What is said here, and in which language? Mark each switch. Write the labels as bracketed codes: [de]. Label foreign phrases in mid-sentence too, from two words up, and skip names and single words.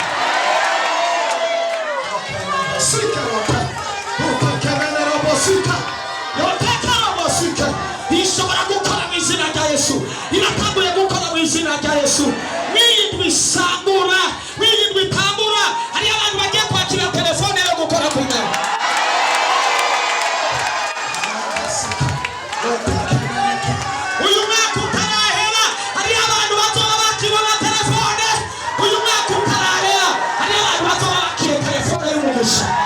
[rn] Ishobora gukora mu izina rya Yesu. Iratanguye gukora mu izina rya Yesu. Mwirindwi isangura, mwirindwi itambura. Hari abantu bagiye kwakira telefone yo gukora ku nyama. Uyu mwaka utarahera hari abantu bazoba bakibona telefone. Uyu mwaka utarahera hari abantu bazoba bakira telefone y'umugisha.